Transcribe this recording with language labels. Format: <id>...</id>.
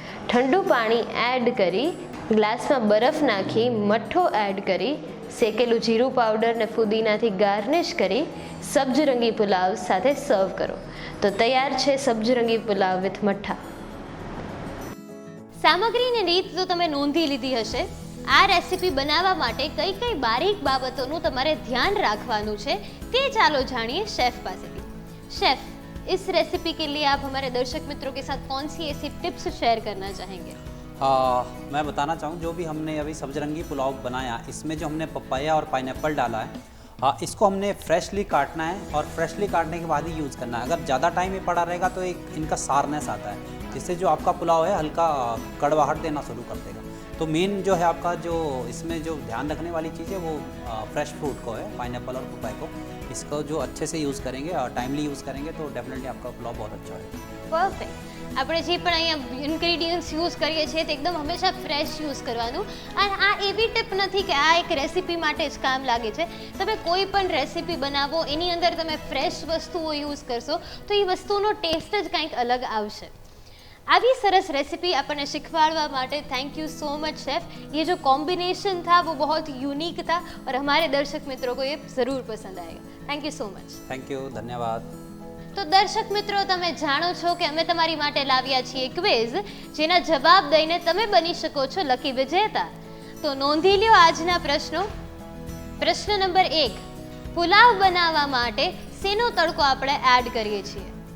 <gu>ઠંડુ પાણી એડ કરી ગ્લાસમાં બરફ નાખી મઠ્ઠો એડ કરી શેકેલું જીરું પાવડર ને ફુદીનાથી ગાર્નિશ કરી સબ્જરંગી પુલાવ સાથે સર્વ કરો. તો તૈયાર છે સબ્જરંગી પુલાવ વિથ મઠ્ઠા. સામગ્રીની રીત તો તમે નોંધી લીધી હશે. આ રેસીપી બનાવવા માટે કઈ કઈ બારીક બાબતોનું તમારે ધ્યાન રાખવાનું છે તે ચાલો જાણીએ शेफ પાસેથી.</gu> <hi>शेफ, इस रेसिपी के लिए आप हमारे दर्शक मित्रों के साथ कौन सी ऐसी टिप्स शेयर करना चाहेंगे? मैं बताना चाहूँ, जो भी हमने अभी सब्जरंगी पुलाव बनाया, इसमें जो हमने पपाया और पाइनएप्पल डाला है, इसको हमने फ्रेशली काटना है और फ्रेशली काटने के बाद ही यूज़ करना है. अगर ज़्यादा टाइम ये पड़ा रहेगा तो एक इनका सारनेस आता है, जिससे जो आपका पुलाव है हल्का कड़वाहट देना शुरू कर देगा. तो मेन जो है आपका जो इसमें जो ध्यान रखने वाली चीज़ है वो फ्रेश फ्रूट को है, पाइनएप्पल और पपाया को. इसको जो अच्छे से यूज़ करेंगे और टाइमली यूज़ करेंगे तो डेफिनेटली आपका पुलाव बहुत अच्छा होगा.</hi> <en>Perfect.</en> <gu>આપણે જે પણ અહીંયા ઇન્ગ્રેડિયન્ટ્સ યુઝ કરીએ છીએ તે એકદમ હંમેશા ફ્રેશ યુઝ કરવાનું. અને આ એવી ટિપ નથી કે આ એક રેસીપી માટે જ કામ લાગે છે. તમે કોઈ પણ રેસીપી બનાવો એની અંદર તમે ફ્રેશ વસ્તુઓ યુઝ કરશો તો એ વસ્તુનો ટેસ્ટ જ કંઈક અલગ આવશે. આવી સરસ रेसिपी अपने सिखवाड़वा माटे</gu> <en>thank you so much</en> <gu>chef.</gu> <hi>ये जो कॉम्बिनेशन था वो बहुत यूनिक था और हमारे दर्शक मित्रों को ये ज़रूर पसंद आएगा.</hi> <en>Thank you so much. Thank you, धन्यवाद.</en> <gu>તો દર્શક મિત્રો, તમે જાણો છો કે અમે તમારી માટે લાવ્યા છીએ ક્વિઝ, જેના જવાબ દઈને તમે બની શકો છો લકી વિજેતા. તો નોંધી લ્યો આજના પ્રશ્નો. પ્રશ્ન નંબર 1, પુલાવ બનાવવા માટે શેનો તડકો આપણે એડ કરીએ છીએ?</gu>